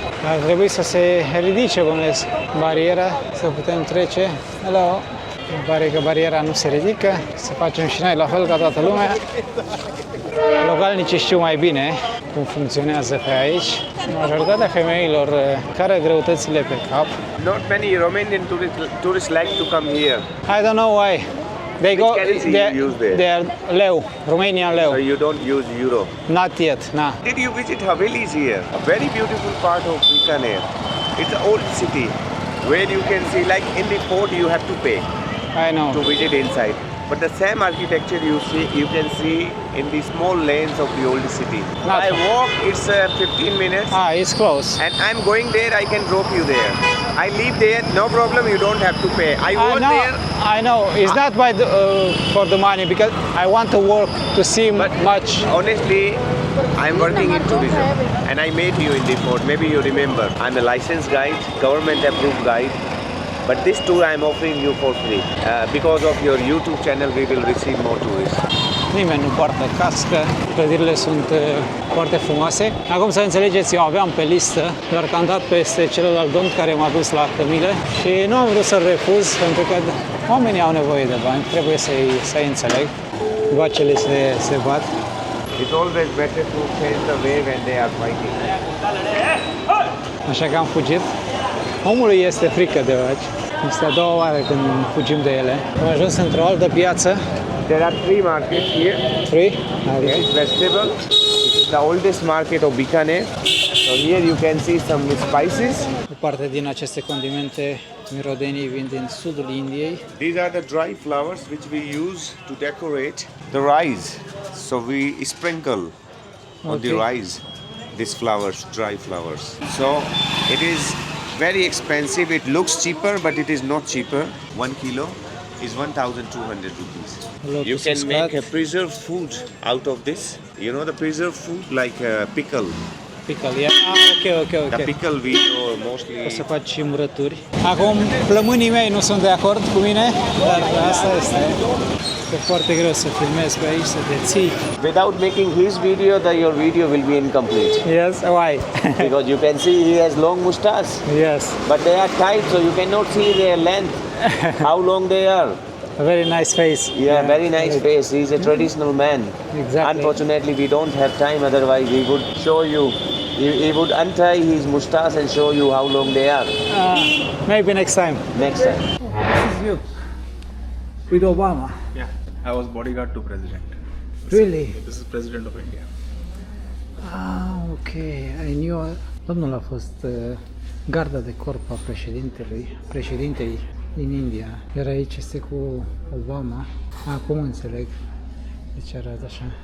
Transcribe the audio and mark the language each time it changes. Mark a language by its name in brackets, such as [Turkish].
[Romanian] Ar trebui să se ridice, bănuiesc, bariera, să putem trece. Hello. Îmi pare că bariera nu se ridică, să facem și noi la fel ca toată lumea. Localnicii știu mai bine cum funcționează pe aici. Majoritatea femeilor care greutățile pe cap. [English] Not many Romanian tourists like to come here. I don't know why. They go. currency you use there? They are leu, Romanian leu. So you don't use euro. Not yet, nah. Did you visit Havelis here? A very beautiful part of Bikaner. It's an old city where you can see, like in the fort, you have to pay I know. to visit inside. But the same architecture you can see in the small lanes of the old city. Not I far. walk, it's 15 minutes. It's close. And I'm going there, I can drop you there. I live there, no problem, you don't have to pay. I work there. I know. It's not by the, for the money because I want to work to see much. Honestly, I'm working in tourism and I met you in the fort. Maybe you remember. I'm a licensed guide, government approved guide. But this tour I'm offering you for free. Because of your YouTube channel, we will receive more tourists. [Romanian] Nimeni nu poartă cască, clădirile sunt foarte frumoase. Acum să înțelegeți, eu aveam pe listă, doar că am dat peste celălalt domn care m-a dus la Cămile și nu am vrut să-l refuz, pentru că oamenii au nevoie de bani, trebuie să-i înțeleg. Vacele se bat. [English] It's always better to chase the way when they are fighting. [Romanian] Așa că am fugit. Omului este frică de vaci. Este a doua oară când fugim de ele. Am ajuns într-o altă piață. [English] There are 3 markets here. Free? This is vegetable. This is the oldest market of Bikaner. So here you can see some spices. [Romanian] O parte din aceste condimente mirodenii vin din sudul Indiei. [English] These are the dry flowers which we use to decorate the rice. So we sprinkle on the Okay. rice these flowers, dry flowers. So it is very expensive. It looks cheaper, but it is not cheaper. 1 kilo is 1,200 rupees. Lotus You can make a muscat. preserved food out of this. You know the preserved food like pickle. Pickle, yeah. Ok. The pickle we mostly. [Romanian] O să faci și murături. Acum, plămânii mei nu sunt de acord cu mine, dar asta este. E foarte greu să filmezi pe aici, să te ții. [English] Without making his video, your video will be incomplete. Yes, why? Because you can see he has long mustache, Yes, but they are tight, so you cannot see their length, how long they are. a very nice face. Yeah, very nice face. He's a traditional man. Exactly. Unfortunately, we don't have time. Otherwise, we would show you. He would untie his mustache and show you how long they are. Maybe next time. Next time. This is you. With Obama. Yeah, I was bodyguard to president. Really? This is president of India. Ok. I knew. [Romanian] Domnul a fost garda de corp a președintei din India. Iar aici este cu Obama. Acum înțeleg de ce arată așa.